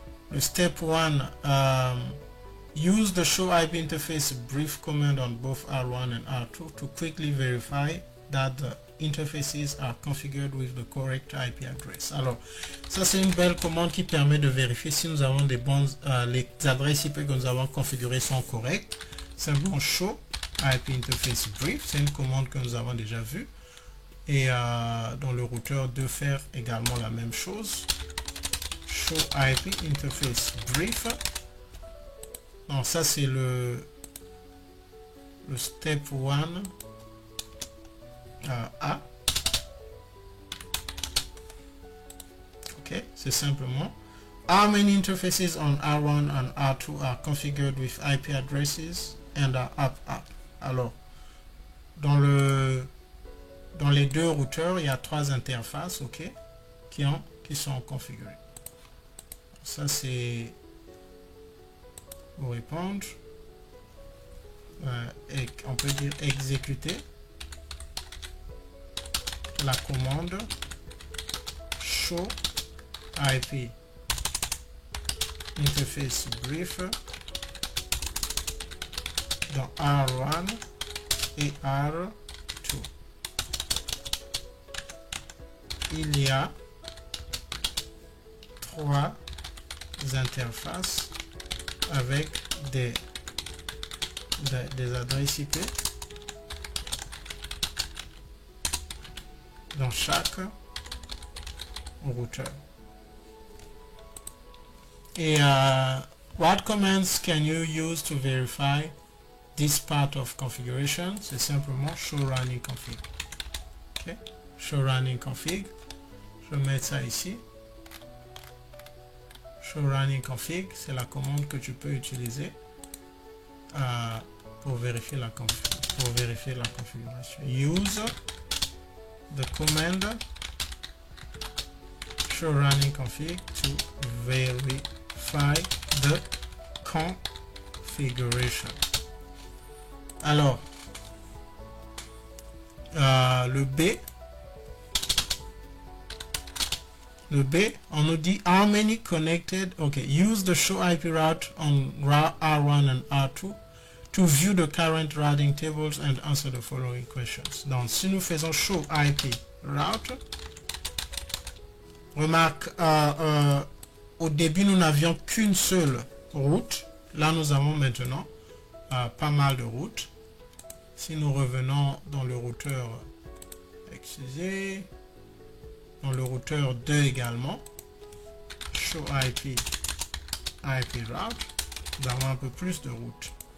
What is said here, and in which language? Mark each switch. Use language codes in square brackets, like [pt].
[en] Le step 1 use the show IP interface brief command on both R1 and R2 to quickly verify that the interfaces are configured with the correct IP address. [fr] Alors, ça c'est une belle commande qui permet de vérifier si nous avons des bonnes, les adresses IP que nous avons configurées sont correctes. Simplement show IP interface brief, c'est une commande que nous avons déjà vue. Et dans le routeur de faire également la même chose. Show IP interface brief. Donc ça c'est le step 1 A. [en] Ok, [fr] c'est simplement [en] how many interfaces on R1 and R2 are configured with IP addresses and are up. [fr] Alors dans les deux routeurs il y a 3 interfaces, ok, qui sont configurées. Ça c'est pour répondre et on peut dire exécuter la commande show IP interface brief dans R1 et R2. Il y a 3 interfaces avec des adresses IP dans chaque routeur. [en] Et what commands can you use to verify this part of configuration? [fr] C'est simplement show running config. Okay. Show running config. Je vais mettre ça ici. Show running config, c'est la commande que tu peux utiliser pour vérifier la configuration. [en] Use the command show running config to verify the configuration. [fr] Alors le B, on nous dit [en] how many connected. Okay, use the show IP route on R1 and R2 to view the current routing tables and answer the following questions. [fr] Donc si nous faisons show IP route, remarque, au début nous n'avions qu'une seule route. Là nous avons maintenant pas mal de routes. Si nous revenons dans le routeur, excusez, dans le routeur 2 également, show IP route, nous avons un peu plus de routes.